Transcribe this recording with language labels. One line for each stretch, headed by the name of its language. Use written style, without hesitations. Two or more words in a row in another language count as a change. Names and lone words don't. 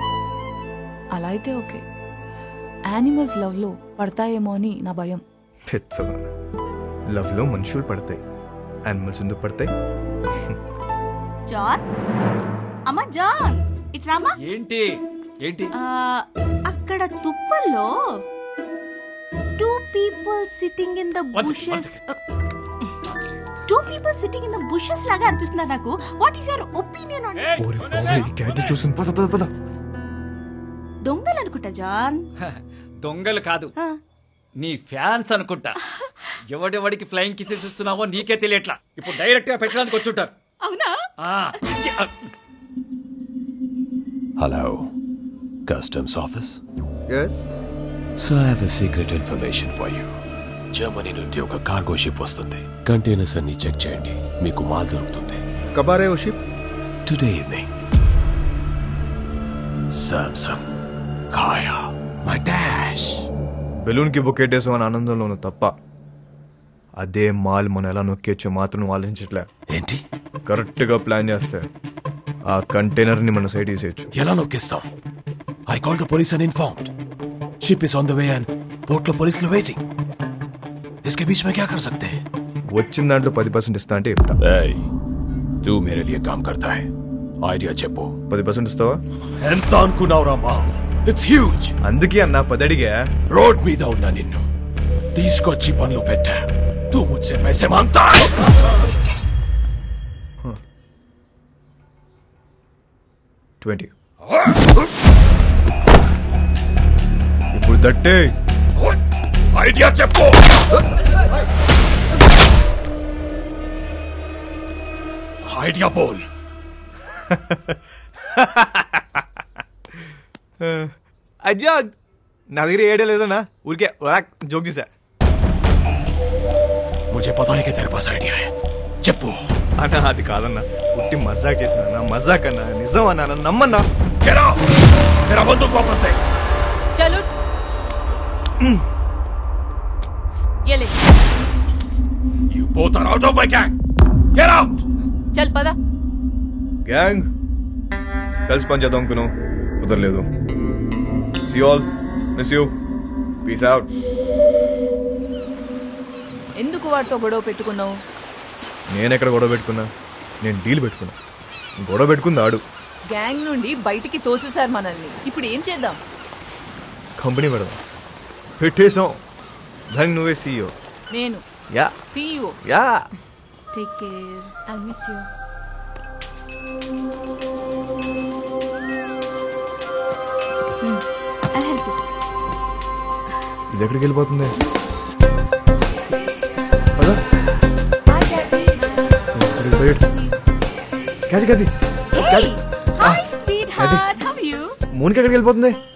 Telugu: అలా అయితే ఓకే. యానిమల్స్ లవ్ లో పడతాయేమో అని నా భయం. లవ్ లో మనుషులు పడతాయి, యానిమల్స్ ఎందుకు పడతాయి? జాన్, అమ్మా జాన్, ఇట్రామా. ఏంటి ఏంటి? అక్కడ తుప్పల్లో
English: 2 people sitting in the bushes. 2 people sitting in the bushes
Telugu: లాగా అనిపిస్తున్నారు నాకు.
English: What is your opinion on it?
Telugu: ఓరి బాబోయ్, ఈ క్యాట్ చూసిన పద. దొంగలు అనుకుంటా జాన్. దొంగలు కాదు, నీ ఫ్యాన్స్ అనుకుంటా. ఎవడెవడికి ఫ్లైయింగ్ కిసెస్ ఇస్తున్నావో నీకే తెలియట్లా. ఇప్పుడు డైరెక్ట్ గా పెట్టడానికి వచ్చుంటారు. అవునా?
English: Hello, Customs Office? Yes? So I have a secret information for you.
Telugu: జర్మనీ నుండి ఒక కార్గో షిప్ వస్తుంది. కంటైనర్స్ అన్ని చెక్ చేయండి, మీకు మాల్ దొరుకుతుంది.
Hindi: कबारे ओ शिप?
English: today evening. సామ్సంగ్, కాయా, మై డాష్.
Telugu: బెలూన్ కి బొక్కేటేసాం అని ఆనందంలోను తప్ప అదే మాల్ మనం ఎలా నొక్కేచ్చో మాత్రం నువ్వు ఆలోచించట్లే. ఏంటి? కరెక్ట్ గా ప్లాన్ చేస్తే ఆ కంటైనర్ ని మన సైడ్ తీసేయచ్చు. ఎలా నొక్కేస్తాం?
English: I call the police and informed. ship is on the way and
Telugu: పోర్ట్ లో పోలీసులు
English: వెయిటింగ్.
Hindi: इसके बीच में क्या कर सकते हैं?
Telugu: వచ్చిన దాంట్లో 10% ఇస్తా అంటే చెప్తా.
Hindi: तू मेरे लिए काम करता है.
Telugu: ఐడియా చెప్పు. 10% ఇస్తావా? ఎంత అనుకున్నావురా మా?
English: it's huge.
Telugu: అందుకే అన్నా 10 అడిగా. రోడ్ మీద ఉన్నా నిన్ను తీసుకొచ్చి పనులు పెట్టా.
Hindi: तू मुझसे पैसे मांगता है?
Telugu: ఇప్పుడు దట్టే ఐడియా చెప్పు. ఐడియా బోల్. అజ్జా నా దగ్గర ఏడే లేదన్నా, ఊరికే జోక్ చేశా.
Hindi: मुझे पता है कि तेरे पास आइडिया है చెప్పు
Telugu: అన్నా అది కాదన్నా పుట్టి మజాక్ చేసిన మజాక్ అన్నా నిజం అన్నా నమ్మన్నా
English: Get out!
Hindi: मेरा बंदूक वापस दे चलो ये ले
English: You both are out of my gang Get out!
Hindi: चल पदा
Telugu: గ్యాంగ్ కలిసి పని చేద్దాం అనుకున్నాం కుదరలేదు
English: See you all. Miss you. Peace out.
Telugu: ఎందుకు వాడితో గొడవ పెట్టుకున్నావు? నేను ఎక్కడ గొడవ పెట్టుకున్నా? నేను డీల్ పెట్టుకున్నా. గొడవ పెట్టుకుంది ఆడు. గ్యాంగ్ నుండి బయటికి తోసేశారు మనల్ని. ఇప్పుడు ఏం చేద్దాం? కంపెనీ పెడదాం. పెట్టేసాం. దానికి నువ్వే CEO. నేను యా CEO. యా
English: take care. I'll miss you. I'll help you.
Telugu: ఇది ఎక్కడికి వెళ్ళిపోతుంది? మూనికి ఎక్కడికి వెళ్ళిపోతుంది?